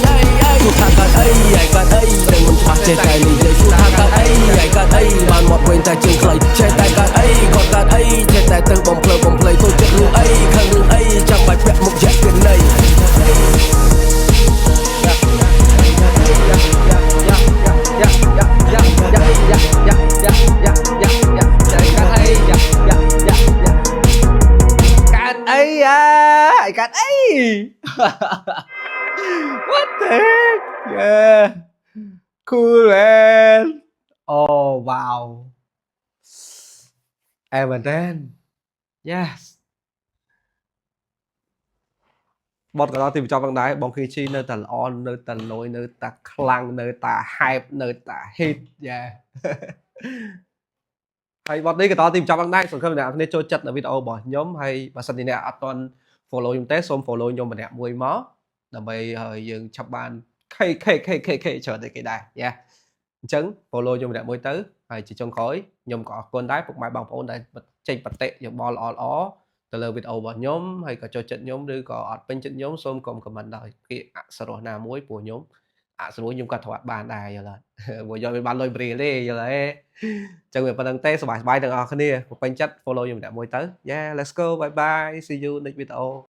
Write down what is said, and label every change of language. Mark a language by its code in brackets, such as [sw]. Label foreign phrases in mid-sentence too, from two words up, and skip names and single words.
[km] កើតអីដឹងមិនច្បាស់ចេះតែនិយាយសួរថាកើតអីកើតអីបានមកវិញតែជើងខ្លីចេះតែកើតអីគាត់កើតអីចេះតែទៅបំភ្លើបំភ្លៃទៅចិត្តរឿងអីខឹងរឿងអីចាំបាច់ពាក់មុខយ៉ាក់ពីណី [en] កាត់អី What the heck yeah cool man oh wow [km] អែមែនតើ yes បត់ក៏ដល់ទីបញ្ចប់ផងដែរបងឃើញឈីនៅតែល្អនៅតែលយនៅតែខ្លាំងនៅតែ hype នៅតែ [en] hit yeah [km] ហើយបត់នេះក៏ ដល់ទីបញ្ចប់ផងដែរសង្ឃឹមអ្នកគ្នាចូលចិត្តនៅវីដេអូរបស់ខ្ញុំហើយបើសិនជាអ្នកអត់ទាន់ follow ខ្ញុំទេសូម follow ខ្ញុំម្នាក់មួយមកដើម្បីឲ្យយើងឆាប់ បាន K ច្រើនតែគេដែរយ៉ាអញ្ចឹង follow ខ្ញុំម្នាក់មួយទៅហើយជាចុងក្រោយខ្ញុំក៏អរគុណដែរពុកម៉ែបងប្អូនដែលចេញបតិយោបល់ល្អទៅលើវីដេអូរបស់ខ្ញុំហើយក៏ចូលចិត្តខ្ញុំឬក៏អត់ពេញចិត្តខ្ញុំសូមកុំ comment ដោយពាក្យអសរោះណាមួយព្រោះខ្ញុំអសរោះខ្ញុំក៏ធ្លាប់បានដែរយល់ហើយព្រោះយកមិនបានលុយព្រាលទេយល់ហើយអញ្ចឹងវាប៉ុណ្្នឹងទេសប្បាយទាំងអស់គ្នាពេញចិត្ត follow ខ្ញុំម្នាក់មួយទៅ [en] Yeah let's go bye bye see you next video